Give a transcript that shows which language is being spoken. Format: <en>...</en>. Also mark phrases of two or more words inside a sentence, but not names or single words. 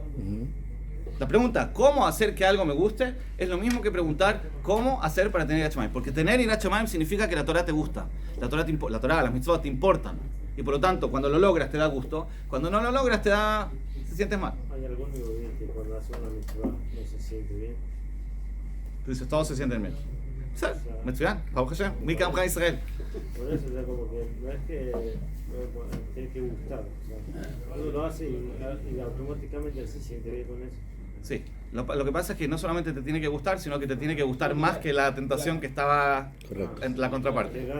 <es>La pregunta, ¿cómo hacer que algo me guste? Es lo mismo que preguntar cómo hacer para tener</es> <he>יראת שמים.</he> <es>Porque tener</es> <he>יראת שמים</he> <es>significa que la Torah te gusta. La Torah, las mitzvot te importan. Y por lo tanto, cuando lo logras te da gusto. Cuando no lo logras te sientes mal. ¿Hay algún bien que cuando hace una mitzvah no se siente bien? Tú dices, todos se sienten bien. Sí,</es> <he>מצוין, ברוך השם, מי כעמך ישראל.</he> <es>Por eso, o sea, como que no es que tiene que gustar. O sea, uno lo hace y automáticamente se siente bien con eso. Sí, lo que pasa es que no solamente te tiene que gustar, sino que te tiene que gustar más que la tentación que estaba en la Que contraparte. gane.</es>